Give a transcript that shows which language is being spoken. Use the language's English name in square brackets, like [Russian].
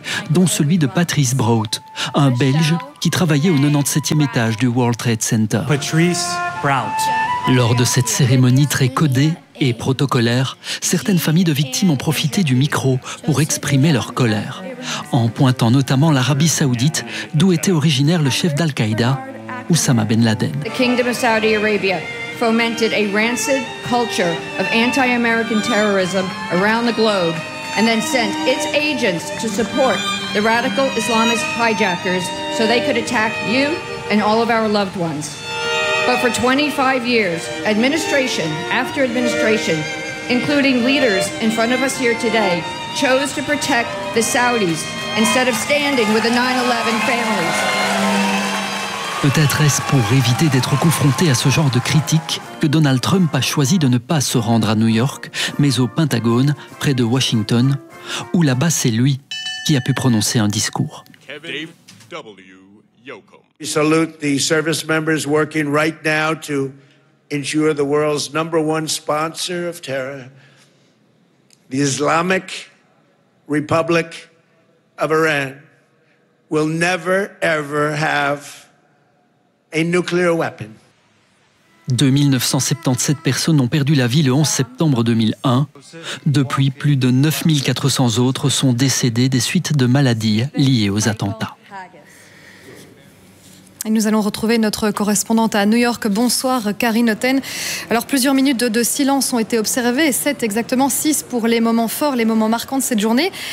[French] dont celui de Patrice Brout, un Belge qui travaillait au 97e étage du World Trade Center. Patrice Brout. Lors de cette cérémonie très codée et protocolaire, certaines familles de victimes ont profité du micro pour exprimer leur colère, en pointant notamment l'Arabie Saoudite, d'où était originaire le chef d'Al-Qaïda, Oussama Ben Laden. [English] The Kingdom of Saudi Arabia fomented a rancid culture of anti-American terrorism around the globe and then sent its agents to support the radical Islamist hijackers so they could attack you and all of our loved ones. But for 25 years, administration after administration, including leaders in front of us here today, chose to protect the Saudis instead of standing with the 9/11 families. [French] Peut-être est-ce pour éviter d'être confronté à ce genre de critiques que Donald Trump a choisi de ne pas se rendre à New York, mais au Pentagone, près de Washington, où là-bas c'est lui qui a pu prononcer un discours. [English] We salute the service members working right now to ensure the world's number one sponsor of terror, the Islamic Republic of Iran, will never ever have a nuclear weapon. [French] 2977 personnes ont perdu la vie le 11 septembre 2001. Depuis, plus de 9400 autres sont décédées des suites de maladies liées aux attentats. Et nous allons retrouver notre correspondante à New York. Bonsoir, Karine Hotten. Alors, plusieurs minutes de silence ont été observées. 7 exactement, 6 pour les moments forts, les moments marquants de cette journée.